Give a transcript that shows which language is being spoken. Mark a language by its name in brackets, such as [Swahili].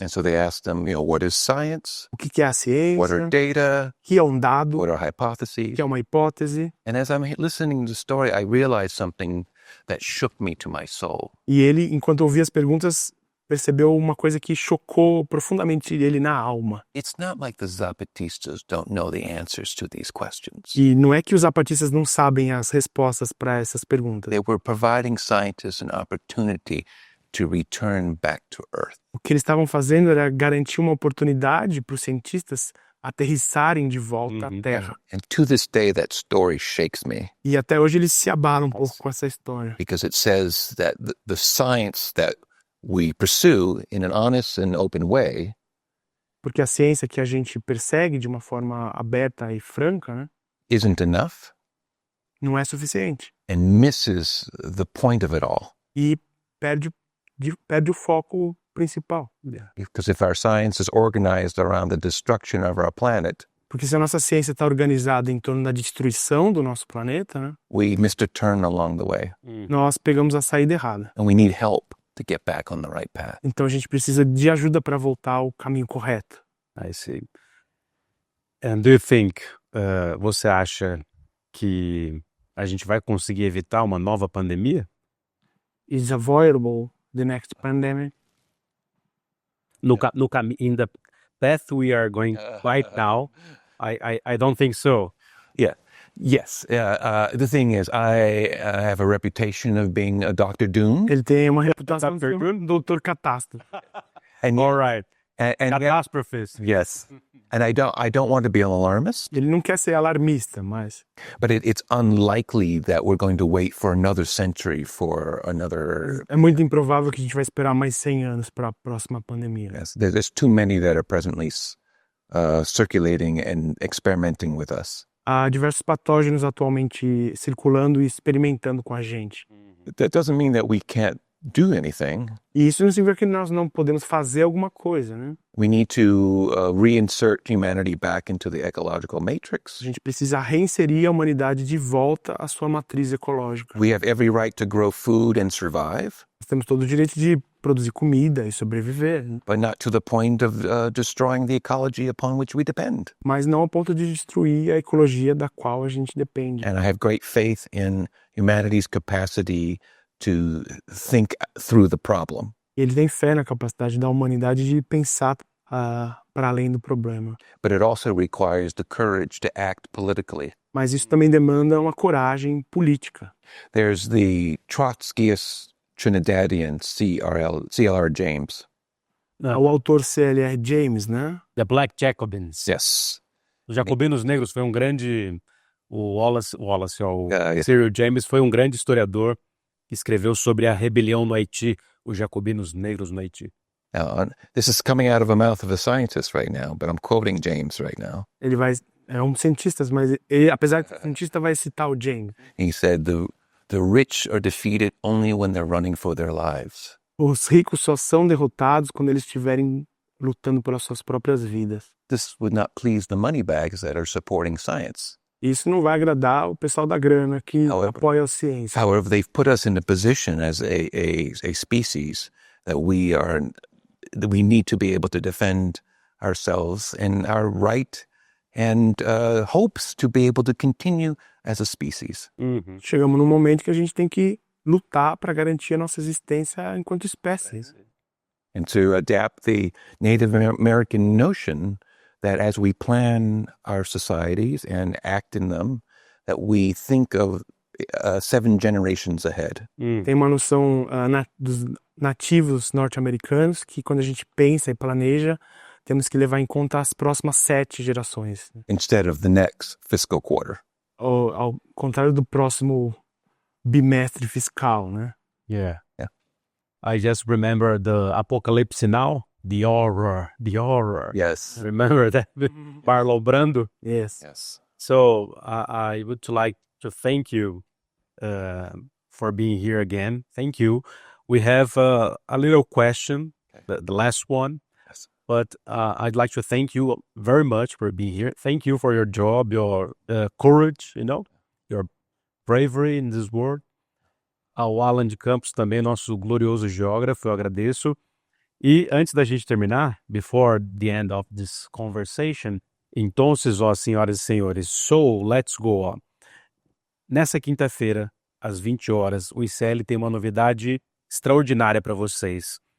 [English] And so they asked them, what is science? [Portuguese] O que é a ciência? [English] What are data? [Portuguese] O que é um dado? [English] What are [Portuguese] O [English] hypotheses? [Portuguese] que é uma hipótese? [English] And as I'm listening to the story, I realized something that shook me to my soul. [Portuguese] E ele, enquanto ouvia as perguntas, percebeu uma coisa que chocou profundamente ele na alma. [English] It's not like the Zapatistas don't know the answers to these questions. [Portuguese] E não é que os zapatistas não sabem as respostas para essas perguntas. [English] They were providing scientists an opportunity to return back to Earth. [Portuguese] O que eles estavam fazendo era garantir uma oportunidade para os cientistas aterrissarem de volta à Terra. [English] And to this day, that story shakes me [Portuguese] E até hoje eles se abalam um pouco com essa história. [English] because it says that the science that we pursue in an honest and open way [Portuguese] Porque a ciência que a gente persegue de uma forma aberta e franca, né, [English] isn't enough [Portuguese] não é suficiente. [English] and misses the point of it all. [Portuguese] E perde o foco principal. [English] Because if our science is organized around the destruction of our planet, [Portuguese] Porque se a nossa ciência está organizada em torno da destruição do nosso planeta, né, [English] we missed a turn along the way, [Portuguese] nós pegamos a saída errada. [English] and we need help to get back on the right path. [Portuguese] Então a gente precisa de ajuda para voltar ao caminho correto. [English] I see. And do you think, [Portuguese] você acha que a gente vai conseguir evitar uma nova pandemia? [English] Is avoidable the next pandemic? In the path we are going right now, I don't think so. Yes. The thing is, I have a reputation of being a Dr. Doom. [Portuguese] Ele tem uma reputação de Dr. ser um doutor catástrofe. [English] And, All right. and Catastrophist. yes. And I don't want to be an alarmist, [Portuguese] Ele não quer ser alarmista, mas [English] but it's unlikely that we're going to wait for another century for another. [Portuguese] é muito improvável que a gente vai esperar mais 100 anos para a próxima pandemia. [English] Yes, there's too many that are presently circulating and experimenting with us. [Portuguese] Há diversos patógenos atualmente circulando e experimentando com a gente. [English] That doesn't mean that we can't do anything. [Portuguese] E isso não significa que nós não podemos fazer alguma coisa, né? [English] We need to reinsert humanity back into the ecological matrix. [Portuguese] A gente precisa reinserir a humanidade de volta à sua matriz ecológica. [English] We have every right to grow food and survive, [Portuguese] Nós temos todo o direito de produzir comida e sobreviver, né? [English] but not to the point of destroying the ecology upon which we depend. [Portuguese] Mas não ao ponto de destruir a ecologia da qual a gente depende. [English] And I have great faith in humanity's capacity to think through the problem. [Portuguese] E ele tem fé na capacidade da humanidade de pensar para além do problema. [English] But it also requires the courage to act politically. [Portuguese] Mas isso também demanda uma coragem política. [English] There's the Trotskyist Trinidadian C.L.R. James. [Portuguese] O autor C.L.R. James, né? [English] The Black Jacobins. Yes. [Portuguese] Os Jacobinos Negros foi um grande... O [English] yes. [Portuguese] Cyril James foi um grande historiador que escreveu sobre a rebelião no Haiti, os Jacobinos Negros no Haiti. [English] Now, this is coming out of the mouth of a scientist right now, but I'm quoting James right now. [Portuguese] Ele é um cientista, mas ele, apesar de ser cientista, vai citar o James. [English] He said, the rich are defeated only when they're running for their lives. [Portuguese] Os ricos só são derrotados quando eles estiverem lutando pelas suas próprias vidas. [English] This would not please the moneybags that are supporting science. [Portuguese] Isso não vai agradar o pessoal da grana que apoia a ciência. [English] However, they've put us in a position as a species that we need to be able to defend ourselves and our right and hopes to be able to continue as a species. [Portuguese] Chegamos num momento que a gente tem que lutar para garantir a nossa existência enquanto espécie. [English] And to adapt the Native American notion that as we plan our societies and act in them, that we think of 7 generations ahead. [Portuguese] Tem uma noção dos nativos norte-americanos que quando a gente pensa e planeja, temos que levar em conta as próximas 7 gerações. [English] Instead of the next fiscal quarter. [Portuguese] Ao contrário do próximo bimestre fiscal, né? [English] Yeah. I just remember the Apocalypse Now, the horror. Yes. Remember that? Marlon Brando? Yes. So I would like to thank you for being here again. Thank you. We have a little question, the last one. Yes. But I'd like to thank you very much for being here. Thank you for your job, your courage, your bravery in this world. [Portuguese] Ao Alan de Campos também, nosso glorioso geógrafo, eu agradeço. E antes da gente terminar, [English] before the end of this conversation, [Portuguese] então, senhoras e senhores, [English] so let's go on. [Portuguese] Nessa quinta-feira, às 20 horas, o ICL tem uma novidade extraordinária para vocês.